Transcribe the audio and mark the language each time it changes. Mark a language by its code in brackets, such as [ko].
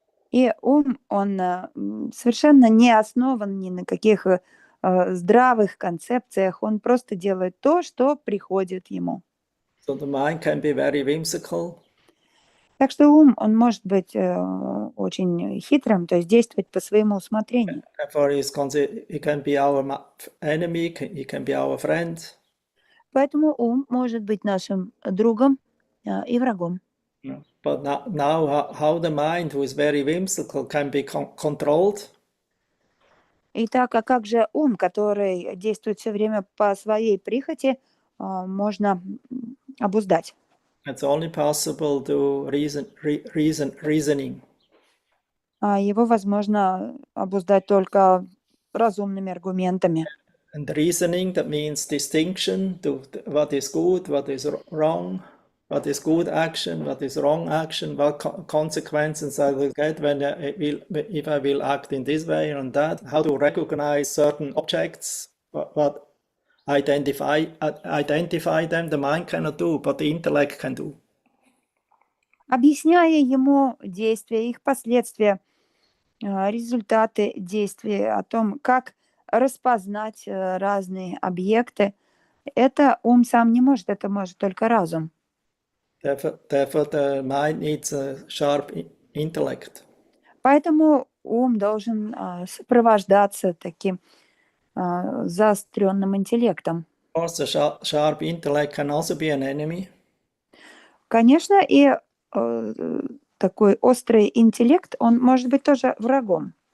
[ru] И ум, он совершенно не основан ни на каких здравых концепциях, он просто делает то, что приходит ему. [en] So the mind can be very whimsical. [ru] Так что ум, он может быть очень хитрым, то есть действовать по своему усмотрению. [en] Therefore, he can be our enemy, he can be our friend. [ru] Поэтому ум может быть нашим другом и врагом. [en] But now how the mind, who is very whimsical, can be controlled? [ru] Итак, а как же ум, который действует все время по своей прихоти, можно обуздать? [en] It's only possible to reasoning. [ru] Его возможно обуздать только разумными аргументами. [en] And reasoning, that means distinction to what is good, what is wrong, what is good action, what is wrong action, what consequences I will get if I will act in this way or that, how to recognize certain objects, what identify them, the mind cannot do, but the intellect can do. [ru] Объясняя ему действия, их последствия, результаты действий, о том, как распознать разные объекты, это ум сам не может, это может только разум. [en] Therefore, the mind needs a sharp intellect. [ru] Поэтому ум должен сопровождаться таким заостренным интеллектом. [en] Of course, the sharp intellect can also be an enemy. [ru] Конечно, и такой острый интеллект, он может быть тоже врагом.